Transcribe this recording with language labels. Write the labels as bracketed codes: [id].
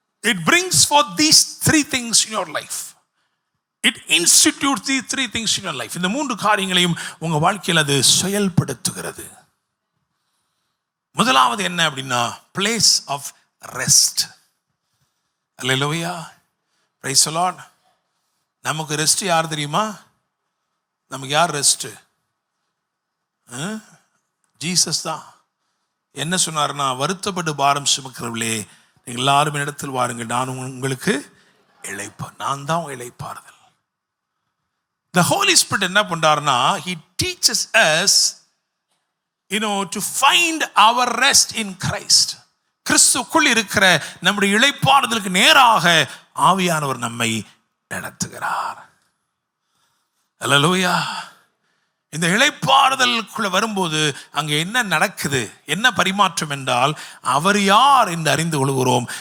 [en] It brings forth these 3 things in your life. It institutes these 3 things in your life. [ta] இந்த 3 காரியங்களையும் உங்க வாழ்க்கையில் அது செயல்படுத்துகிறது. முதலாவது என்ன அப்படின்னா, [en] place of rest. Hallelujah. Praise the Lord. [ta] நமக்கு ரெஸ்ட் யார் தெரியுமா? நமக்கு யார் ரெஸ்ட்? ஜீசஸ் தான். என்ன சொன்னார்னா, வருத்தப்பட்டு பாரம் சுமக்கிறவர்களே நீங்கள் எல்லாரும் இடத்தில் வாருங்கள், நான் உங்களுக்கு இளைப்பார். நான் தான் உங்க இளைப்பாறுதல். The Holy Spirit என்ன பண்றாருன்னா, [en] he teaches us, to find our rest in Christ. [ta] கிறிஸ்துக்குள் இருக்கிற நம்முடைய இளைப்பாறுதலுக்கு நேராக ஆவியானவர் நம்மை நடத்துகிறார். அல்லேலூயா. இந்த இளைப்பாறுதலுக்குள்ள வரும்போது அங்கே என்ன நடக்குது, என்ன பரிமாற்றம் என்றால், அவர் யார் என்று அறிந்து கொள்கிறோம்.